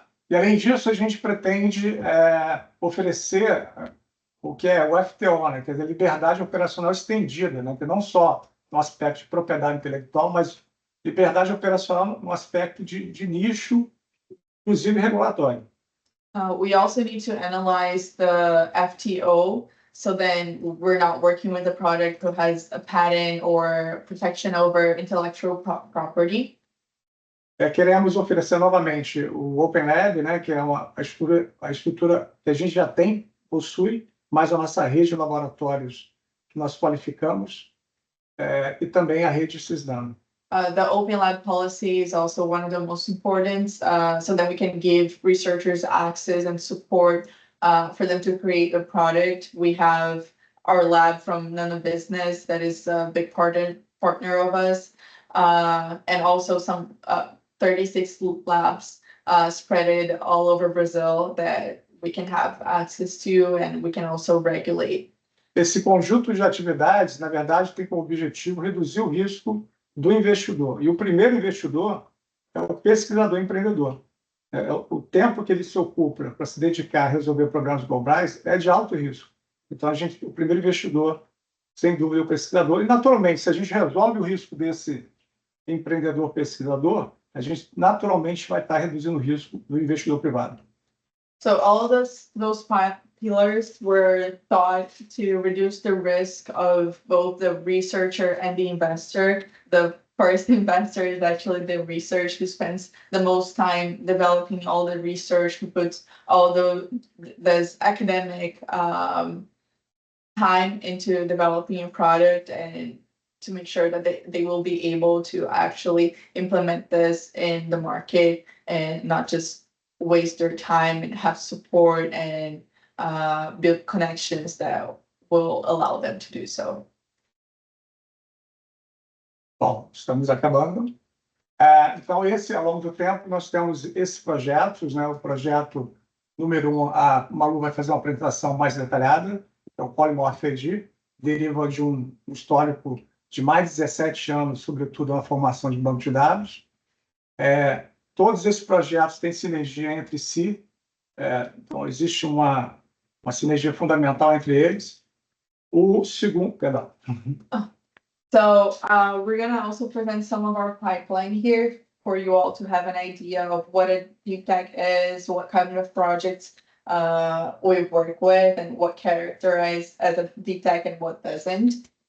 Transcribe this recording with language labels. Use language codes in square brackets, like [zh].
[pt] E além disso, a gente pretende oferecer o que é o FTO, né? Quer dizer, liberdade operacional estendida, né? Que não só no aspecto de propriedade intelectual, mas liberdade operacional no aspecto de nicho, inclusive regulatório. [en] We also need to analyze the FTO, so then we're not working with a product who has a patent or protection over intellectual property. [pt] Queremos oferecer novamente o Open Lab, né, que é a estrutura que a gente já possui, mais a nossa rede de laboratórios que nós qualificamos, e também a rede CISDAM. [en] The Open Lab policy is also one of the most important, so that we can give researchers access and support for them to create the product. We have our lab from NanoBusiness that is a big partner of us, and also some 36 labs spread all over Brazil that we can have access to, and we can also regulate. [pt] Esse conjunto de atividades, na verdade, tem como objetivo reduzir o risco do investidor. E o primeiro investidor é o pesquisador empreendedor. O tempo que ele se ocupa para se dedicar a resolver problemas globais é de alto risco. Então, o primeiro investidor, sem dúvida, é o pesquisador. E, naturalmente, se a gente resolve o risco desse empreendedor pesquisador, a gente naturalmente vai estar reduzindo o risco do investidor privado. [en] So all of those pillars were thought to reduce the risk of both the researcher and the investor. The first investor is actually the research, who spends the most time developing all the research, who puts all those academic time into developing a product and to make sure that they will be able to actually implement this in the market and not just waste their time and have support and build connections that will allow them to do so. [pt] Bom, estamos acabando. Então, ao longo do tempo, nós temos esses projetos, né? O projeto número 1, a Malu vai fazer uma apresentação mais detalhada, é o Polymorph AD, deriva de um histórico de mais de 17 anos, sobretudo na formação de banco de dados. Todos esses projetos têm sinergia entre si, então existe uma sinergia fundamental entre eles. O segundo, perdão. [en] So we're going to also present some of our pipeline here for you all to have an idea of what a deep tech is, what kind of projects we work with, and what characterize as a deep tech and what doesn't.